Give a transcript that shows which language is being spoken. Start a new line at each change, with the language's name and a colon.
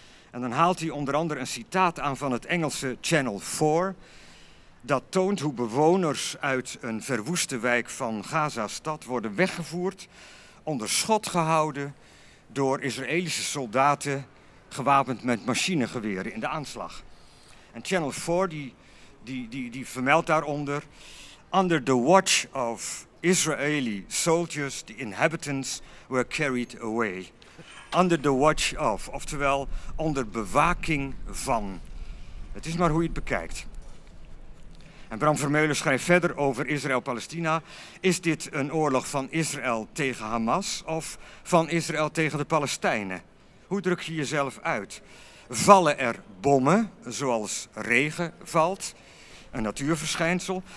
Dutch: En dan haalt hij onder andere een citaat aan van het Engelse Channel 4. Dat toont hoe bewoners uit een verwoeste wijk van Gaza-stad worden weggevoerd, onder schot gehouden door Israëlische soldaten gewapend met machinegeweren in de aanslag. En Channel 4 die vermeldt daaronder:
English: Under the watch of Israeli soldiers, the inhabitants were carried away. Under the watch of,
Dutch: oftewel onder bewaking van. Het is maar hoe je het bekijkt. En Bram Vermeulen schrijft verder over Israël-Palestina. Is dit een oorlog van Israël tegen Hamas of van Israël tegen de Palestijnen? Hoe druk je jezelf uit? Vallen er bommen, zoals regen valt, een natuurverschijnsel?